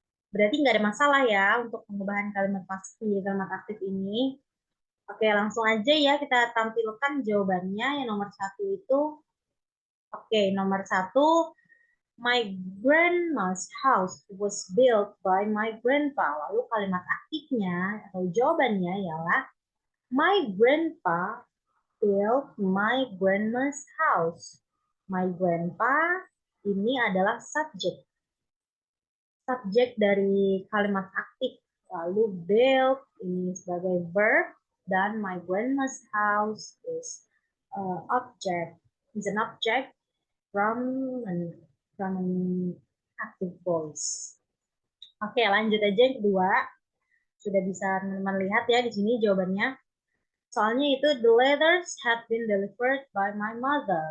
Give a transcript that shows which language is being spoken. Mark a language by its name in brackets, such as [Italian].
[Indonesian] Berarti nggak ada masalah ya untuk pengubahan kalimat pasif menjadi kalimat aktif ini. Oke, langsung aja ya kita tampilkan jawabannya. Yang nomor satu itu, oke, nomor satu, [English] my grandma's house was built by my grandpa. [Indonesian] Lalu kalimat aktifnya atau jawabannya ialah, [English] my grandpa built my grandma's house. My grandpa [Indonesian] ini adalah subjek. Subjek dari kalimat aktif. Lalu [English] built [Indonesian] ini sebagai [English] verb [Indonesian] dan [English] my grandma's house is object. Is an object from an active voice. [Indonesian] Oke, lanjut aja yang kedua. Sudah bisa teman-teman lihat ya di sini jawabannya. Soalnya itu [English] the letters had been delivered by my mother.